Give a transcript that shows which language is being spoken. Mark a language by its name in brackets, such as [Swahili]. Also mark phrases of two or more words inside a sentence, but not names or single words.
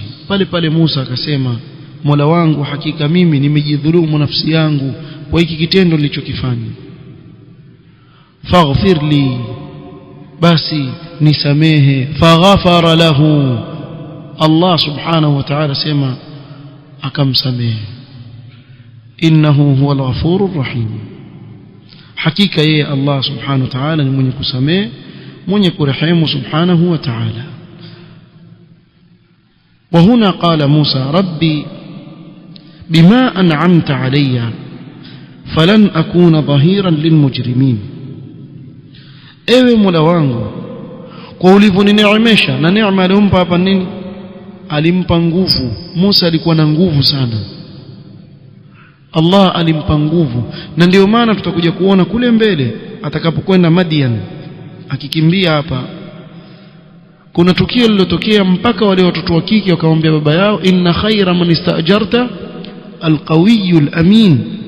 [Swahili] pale pale Musa akasema, Mola wangu, hakika mimi nimejidhulumu nafsi yangu kwa hiki kitendo nilichokifanya. [Arabic] فاغفر لي, [Swahili] basi nisamehe. [Arabic] فغفر له, الله سبحانه وتعالى [Swahili] sema akamsamehe. [Arabic] إنه هو الغفور الرحيم, [Swahili] hakika yeye Allah [Arabic] سبحانه وتعالى [Swahili] ni mwenye kusamehe, mwenye kurehemu [Arabic] سبحانه وتعالى. وهنا قال موسى ربي بما أنعمت علي فلن أكون ظهيرا للمجرمين. [Swahili] ewe Mola wangu, kwa ulivyonineemesha, na neema alimpa hapa nini? Alimpa nguvu. Musa alikuwa na nguvu sana, Allah alimpa nguvu. na ndio maana tutakuja kuona kule mbele atakapokwenda Madian, akikimbia hapa kuna tukio lililotokea mpaka wale watoto wa kike wakamwambia baba yao, [Arabic] إن خير من استأجرت القوي الأمين.